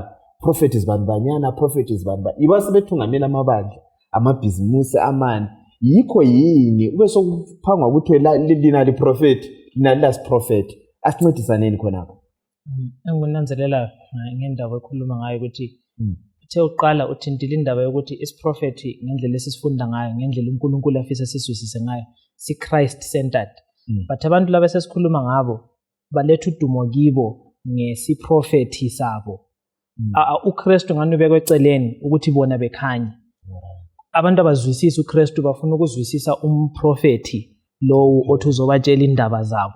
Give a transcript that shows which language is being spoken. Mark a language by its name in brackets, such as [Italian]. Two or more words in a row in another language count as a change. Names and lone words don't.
[North Ndebele] Prophet zibanibanyana prophet zibanibanyana ibasebethungamela amabandla amabhizimusi amani yikho yini ube sokuphangwa ukuthi lina liprofeti lina lasiprofeti asincedisaneni khonapho. Enginanzelela ngendaba ekhuluma ngayo ukuthi uthe uqala uthintile indaba yokuthi isiprofeti ngendlela esifunda ngayo ngendlela uNkulunkulu afisa siswisise ngayo si [English] Christ centered. [North Ndebele] But abantu laba sesikhuluma ngabo baletha udumo kibo ngesiprofeti sabo. uKristu ngani ubekwe eceleni ukuthi bona bekhanye. Abantu abazwisisa uKristu bafuna ukuzwisisa umprofeti lowo othi uzobatshela indaba zabo.